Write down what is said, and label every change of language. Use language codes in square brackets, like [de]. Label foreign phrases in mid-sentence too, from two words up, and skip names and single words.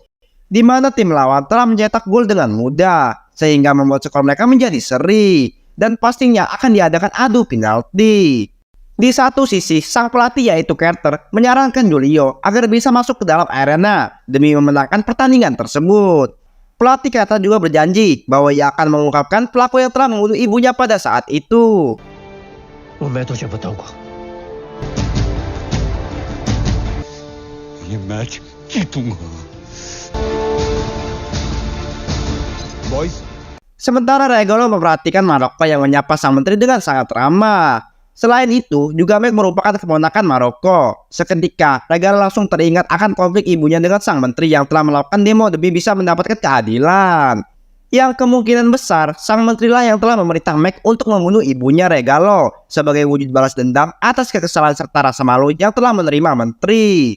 [id] Di mana tim lawan telah mencetak gol dengan mudah sehingga membuat skor mereka menjadi seri dan pastinya akan diadakan adu penalti. Di satu sisi, sang pelatih yaitu Carter menyarankan Julio agar bisa masuk ke dalam arena demi memenangkan pertandingan tersebut. Pelatih Carter juga berjanji bahwa ia akan mengungkapkan pelaku yang telah membunuh ibunya pada saat itu. [hi] मैं तुझे बताऊंगा। ये मैच जीतूंगा बॉयज [id] Sementara Regalo memperhatikan Maroko yang menyapa sang menteri dengan sangat ramah. Selain itu, juga Max merupakan keponakan Maroko. Seketika, Regalo langsung teringat akan konflik ibunya dengan sang menteri yang telah melakukan demo demi bisa mendapatkan keadilan. Yang kemungkinan besar, sang menteri lah yang telah memerintah Max untuk membunuh ibunya Regalo sebagai wujud balas dendam atas kekesalan serta rasa malu yang telah menerima menteri.